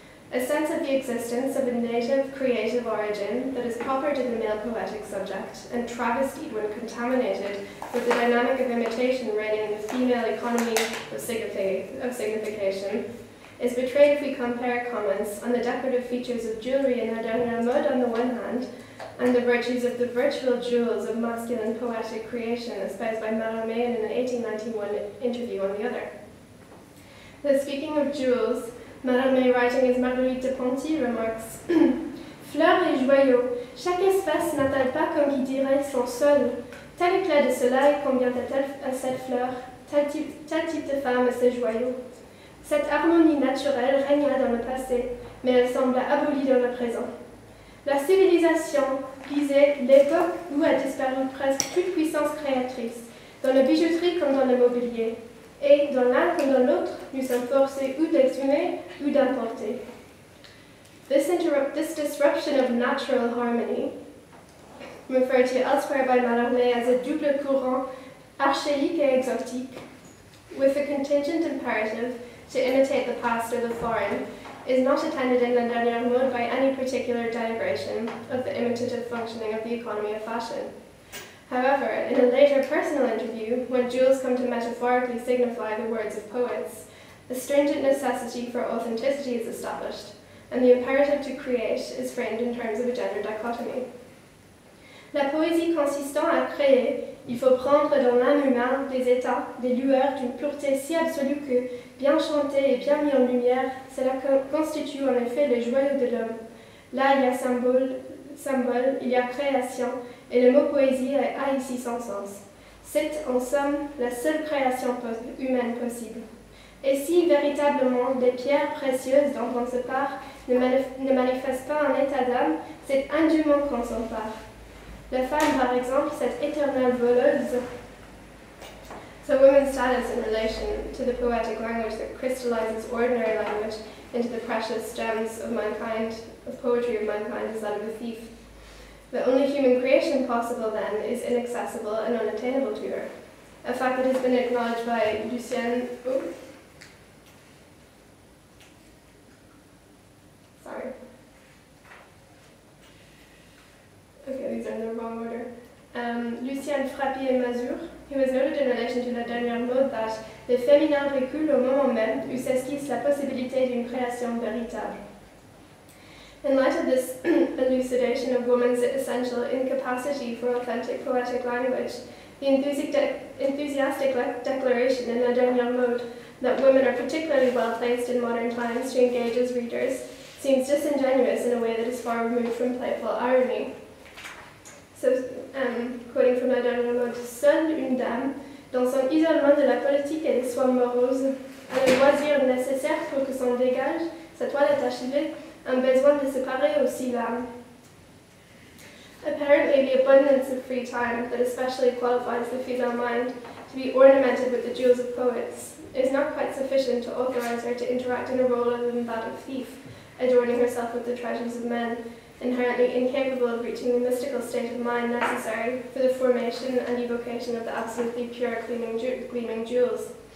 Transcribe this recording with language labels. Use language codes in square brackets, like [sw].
[en] A sense of the existence of a native creative origin that is proper to the male poetic subject and travestied when contaminated with the dynamic of imitation reigning in the female economy of signification is betrayed if we compare comments on the decorative features of jewellery in La Dernière Mode on the one hand and the virtues of the virtual jewels of masculine poetic creation espoused by Mallarmé in an 1891 interview on the other. Though speaking of jewels, Mallarmé, writing as Marguerite de Ponty, remarks [fr] Fleurs et joyaux, chaque espèce n'a-t-elle pas, comme qui dirait, son sol? Tel éclat de soleil convient-t-elle à cette fleur? Tel type de femme à ces joyaux? Cette harmonie naturelle régna dans le passé, mais elle semble abolie dans le présent. La civilisation visait l'époque où a disparu presque toute puissance créatrice, dans la bijouterie comme dans le mobilier. Et dans l'un comme dans l'autre, nous sommes forcés ou d'exhumer ou d'importer. [en] This disruption of natural harmony referred to elsewhere by Mallarmé as a [fr] double courant archaïque et exotique, [en] with the contingent imperative to imitate the past or the foreign, is not attended in La Dernière Mode by any particular denigration of the imitative functioning of the economy of fashion. However, in a later personal interview, when jewels come to metaphorically signify the words of poets, a stringent necessity for authenticity is established, and the imperative to create is framed in terms of a gender dichotomy. [fr] La poésie consistant à créer, il faut prendre dans l'âme humaine des états, des lueurs d'une pureté si absolue que, bien chanté et bien mis en lumière, cela constitue en effet le joyau de l'homme. Là, il y a symbole, il y a création, et le mot poésie a ici son sens. C'est, en somme, la seule création humaine possible. Et si, véritablement, des pierres précieuses dont on se part ne manifestent pas un état d'âme, c'est indûment qu'on s'en part. La femme, par exemple, cette éternelle voleuse. [en] So women's status in relation to the poetic language that crystallizes ordinary language into the precious gems of mankind, of poetry of mankind, is that of a thief. The only human creation possible, then, is inaccessible and unattainable to her. A fact that has been acknowledged by Lucien. Oh. Sorry. Okay, these are in the wrong order. [fr] Lucien Frappier et Mazur, [en] who has noted in relation to La Dernière Mode that [fr] le féminin recule au moment même où s'esquisse la possibilité d'une création véritable. [en] In light of this elucidation of woman's essential incapacity for authentic poetic language, the enthusiastic declaration in La Dernière Mode that women are particularly well placed in modern times to engage as readers seems disingenuous in a way that is far removed from playful irony. So, quoting from [fr] La Dernière Mode, seule une dame, dans son isolement de la politique et des soins moroses, a le loisir nécessaire pour que s'en dégage, sa toilette achevée, un besoin de se parer aussi l'âme. [en] Apparently, the abundance of free time that especially qualifies the female mind to be ornamented with the jewels of poets is not quite sufficient to authorize her to interact in a role other than that of thief, adorning herself with the treasures of men, inherently incapable of reaching the mystical state of mind necessary for the formation and evocation of the absolutely pure gleaming jewels.